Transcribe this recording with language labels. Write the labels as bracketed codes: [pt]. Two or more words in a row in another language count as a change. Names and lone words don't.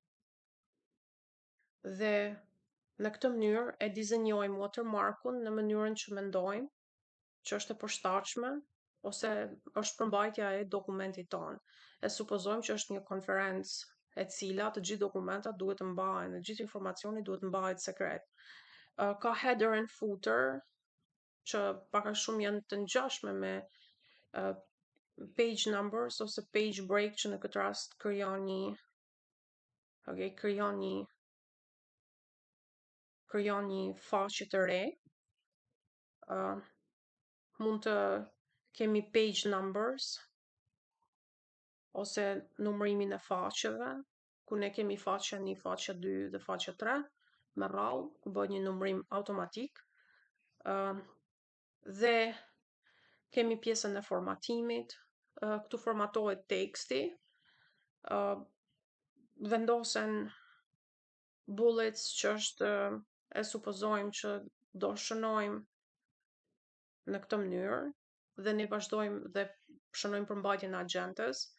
[sq] dhe në këtë mënyrë e dizenjojmë watermarkun në mënyrën që mendojmë që është e përshtatshme ose është përmbajtja e dokumentit tonë. E supozojmë që është një konferencë e cila të gjithë dokumentat duhet të mbahen, të gjithë informacioni duhet të mbahet sekret. Ka [en] header and footer [sq] që pak a shumë janë të ngjashme me [en] page numbers [sq] ose [en] page break [sq] që në këtë rast krijon një faqe të re. Mund të kemi [en] page numbers [sq] ose numërimin e faqeve, ku ne kemi faqja 1, faqja 2 dhe faqja 3 me radhë, ku bëhet një numërim automatik. Dhe kemi pjesën e formatimit, këtu formatohet teksti, vendosen bullets që është e supozojmë që do shënojmë në këtë mënyrë dhe ne vazhdojmë dhe shënojmë përmbajtjen e agjendës.